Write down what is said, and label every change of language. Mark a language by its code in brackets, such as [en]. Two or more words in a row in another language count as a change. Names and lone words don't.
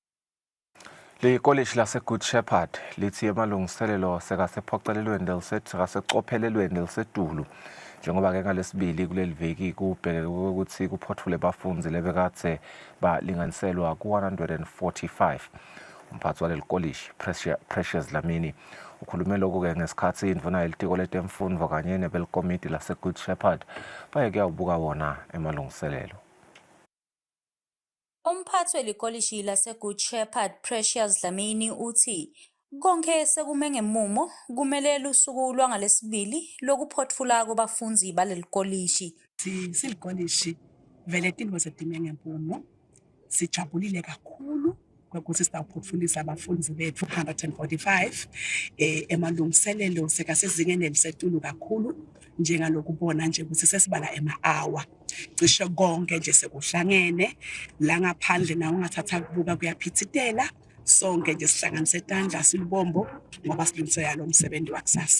[ss] Likolishi lase-Good Shepherd lithi emalungiselelo sekasephocelelweni sekasecophelelweni lisedulu njengoba-ke ngalesibili kuleli veki kubhekeke ukuthi kuphothule bafundzi lebekade balinganiselwa ku-145. Umphathi waleli kolishi Precious Dlamini ukhulume lokhu-ke ngesikhathi indvuna yelitiko letemfundvo kanye nebelikomiti lase-Good Shepherd bayekuyawubuka wona emalungiselelo. Umphathi welikolishi lase-Good Shepherd Precious Dlamini uthi konke sekume ngemumo kumelela usuku lwangalesibili lokuphothula kubafundzi balelikolishi. Silikolishi vele tintfo zidime ngempumo, sijabulile kakhulu ukuthi sitawuphothulisa abafundzi bethu 145 emalungiselelo sekasezingeni elisetulu kakhulu njengalokubona nje ukuthi sesibala ema-hour cishe konke nje sekuhlangene la ngaphandle nawo ungathatha kubuka kuyaphithitela sonke nje sihlanganise tandla silibombo ngoba silungiselela lo msebenzi wakusasa.